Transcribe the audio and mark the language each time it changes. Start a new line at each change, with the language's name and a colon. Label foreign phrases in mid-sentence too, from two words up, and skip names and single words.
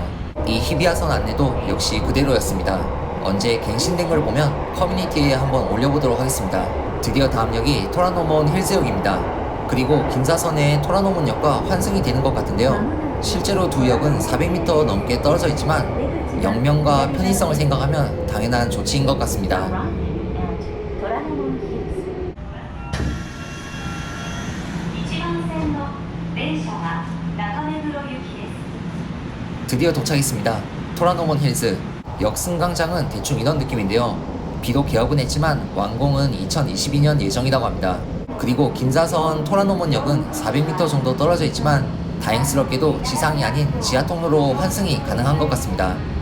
Korean: 이 히비야선 안내도 역시 그대로였습니다. 언제 갱신된 걸 보면 커뮤니티에 한번 올려보도록 하겠습니다. 드디어 다음 역이 토라노몬 힐즈역입니다. 그리고 긴사선의 토라노몬 역과 환승이 되는 것 같은데요. 실제로 두 역은 400m 넘게 떨어져 있지만 영명과 편의성을 생각하면 당연한 조치인 것 같습니다.
English: Arriving at Toranomon Hills.
Japanese: 1番線の電車は中目黒行きです。
Korean: 드디어 도착했습니다. 토라노몬 힐즈. 역 승강장은 대충 이런 느낌인데요. 비록 개업은 했지만 완공은 2022년 예정이라고 합니다. 그리고 긴사선 토라노몬 역은 400m 정도 떨어져 있지만 다행스럽게도 지상이 아닌 지하 통로로 환승이 가능한 것 같습니다.